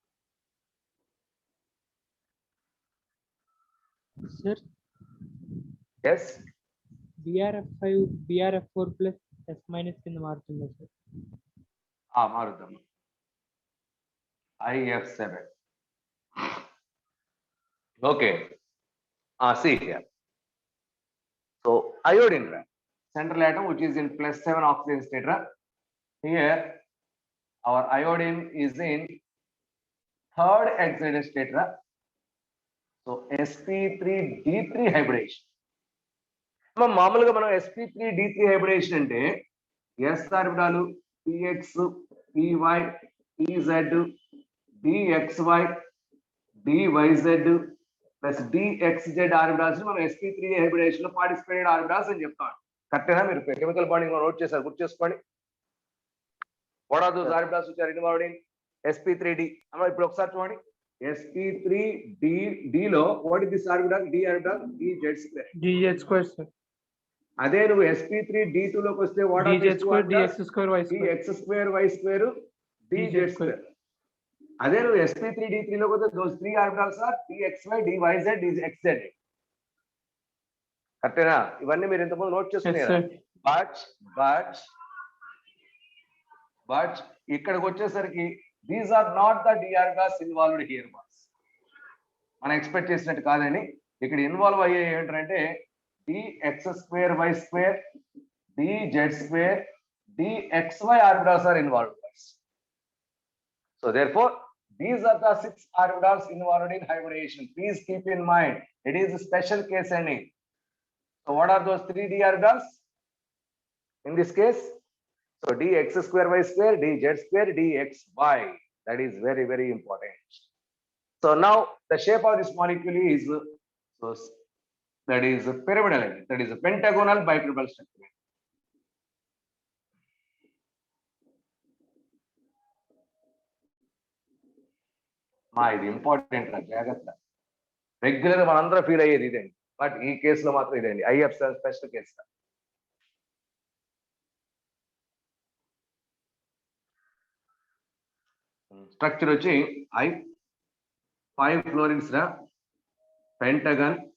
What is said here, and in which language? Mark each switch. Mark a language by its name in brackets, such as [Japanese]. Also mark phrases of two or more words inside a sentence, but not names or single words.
[English] Sir, Yes. [Telugu] BRF5 BRF4 [English] plus S minus [Telugu] కింద మారుతుందా సార్? మారుద్దాం. [English] IF7. Okay. See here. So iodine, central atom which is in +7 oxygen state. Here our iodine is in third excited state. So sp3d3 hybridization. [Telugu] మామూలుగా మనం [English] sp3d3 hybridization [Telugu] అంటే s ఆర్బిటాలు px py pz dxy dyz ప్లస్ dxz ఆర్బిటాల్స్ మనం [English] sp3 hybridization [Telugu] లో [English] participated orbitals [Telugu] అని చెప్తాం. కరెక్టేనా? మీరు [English] chemical bonding [Telugu] నోట్ చేశారు, గుర్తు చేసుకోండి. [English] What are those orbitals which are involved in sp3d? [Telugu] అమ్మ ఇప్పుడు ఒకసారి చూడండి. sp3d లో [English] what is this orbital? d ఆర్బిటాల్ dz2. dz square sir. [Telugu] అదే నువ్వు sp3d2 లోకి వస్తే [English] what are dz square dx square y square. dx square y square dz square. [Telugu] అదే నువ్వు sp3d3 లోకి వస్తే [English] those three orbitals are dxy dyz dxz. [Telugu] కరెక్టేనా? ఇవన్నీ మీరు ఇంతకుముందు నోట్ [English] Yes [Telugu] చేసుకున్నారు. [English] sir. బట్ [Telugu] ఇక్కడికి వచ్చేసరికి [English] these are not the d orbitals involved here బాస్. [Telugu] మనం ఎక్స్పెక్ట్ చేసినట్టు కాదని ఇక్కడ ఇన్వాల్వ్ అయ్యే ఏంటంటే [English] dx square y square dz square dxy orbitals are involved. So therefore these are the 6 orbitals involved in hybridization. Please keep in mind it is a special case ending. So what are those 3 d orbitals in this case? So dx square y square dz square dxy. That is very, very important. So now the shape of this molecule is that is a pyramidal, that is a pentagonal bipyramidal structure. [Telugu] ఇది ఇంపార్టెంట్, జాగ్రత్త. రెగ్యులర్ మనందరూ ఫీల్ అయ్యేది ఇదండి, బట్ ఈ కేసులో మాత్రం ఇదండి. IF7 [English] special case. [Telugu] స్ట్రక్చర్ వచ్చి I5 ఫ్లోరిన్స్ రా పెంటగన్.